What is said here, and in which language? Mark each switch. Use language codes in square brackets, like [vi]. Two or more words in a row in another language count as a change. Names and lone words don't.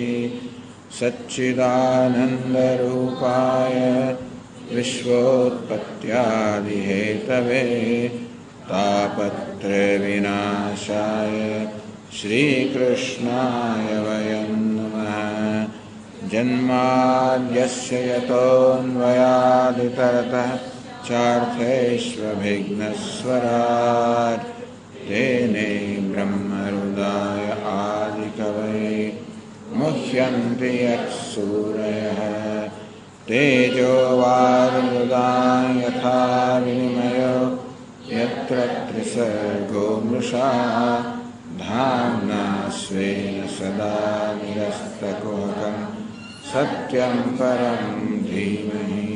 [sa] સચ્ચિદાનંદરૂપાય વિશ્વોત્પત્યાદિહેતવે તાપત્રય વિનાશાય શ્રીકૃષ્ણાય વયં નમઃ. જન્માદ્યસ્ય યતોન્વયાદિતરતઃ ચાર્થેष्वभिघ्नस्वराट् तेने ब्रह्महृदाय आदिकवये मुह्यन्ति यत्सूरयः तेजो वारिमृदा यथा विनिमयो यत्र त्रिसर्गो मृषा धाम्ना स्वेन सदा निरस्तकुहकं सत्यं परं धीमहि।